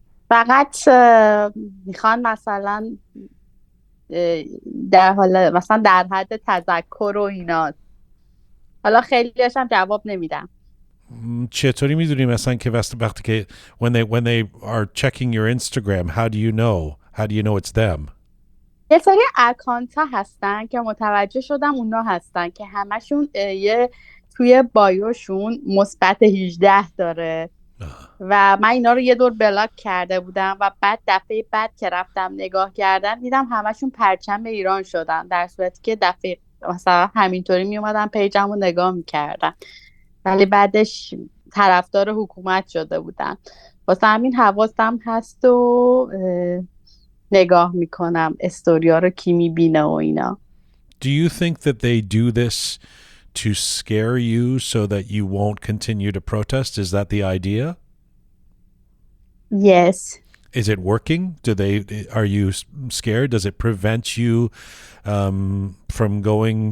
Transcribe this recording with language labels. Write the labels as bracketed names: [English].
[Persian] فقط میخوان مثلا در حال مثلا در حد تذکر و اینا. حالا خیلیش هم جواب نمیدم. چطوری میدونی مثلا که وقتی که [English] when they are checking your Instagram, how do you know it's them? [Persian] یه سری اکانت ها هستن که متوجه شدم اونا هستن که همشون یه توی بایوشون مثبت 18 داره. و من اینا رو یه دور بلاک کرده بودم و بعد دفعه بعد که رفتم نگاه کردم دیدم همشون پرچم ایران شدن، در صورتی که دفعه مثلا همینطوری می اومدم پیجم رو نگاه میکردم ولی بعدش طرفدار حکومت شده بودن. واسه همین حواسم هست و نگاه میکنم استوریا رو کی میبینه و اینا. [English] Do you think that they do this to scare you so that you won't continue to protest? Is that the idea? Yes. Is it working? Are you scared? Does it prevent you from going?